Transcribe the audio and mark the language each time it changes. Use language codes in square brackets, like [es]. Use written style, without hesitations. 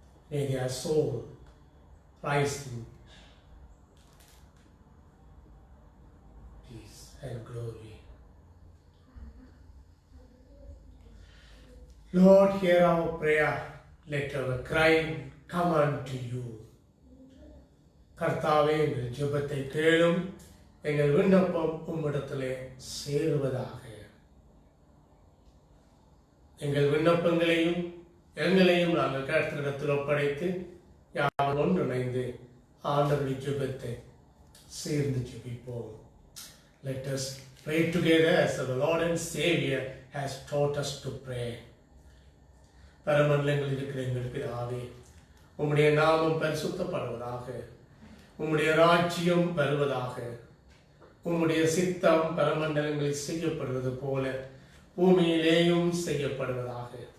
[en] May their soul rise in peace and glory. Lord, hear our prayer. Let our cry come unto you. [ta] கர்த்தாவே எங்கள் ஜெபத்தை கேளும், எங்கள் விண்ணப்பம் உம்மிடத்திலே சேருவதாக. எங்கள் விண்ணப்பங்களையும் எங்களையும் நாங்கள் கர்த்தரிடத்தில் ஒப்படைத்து யாவரும் ஒன்றிணைந்து ஆண்டவருடைய ஜெபத்தை சேர்ந்து ஜெபிப்போம். [en] Let us pray together as the Lord and Savior has taught us to pray. [ta] பரமண்டலங்களில் இருக்கிற எங்கள் பிதாவே, உம்முடைய நாமம் பரிசுத்தப்படுவதாக, உம்முடைய ராஜ்யம் வருவதாக, உம்முடைய சித்தம் பரமண்டலங்களில் செய்யப்படுவது போல பூமியிலேயும் செய்யப்படுவதாக.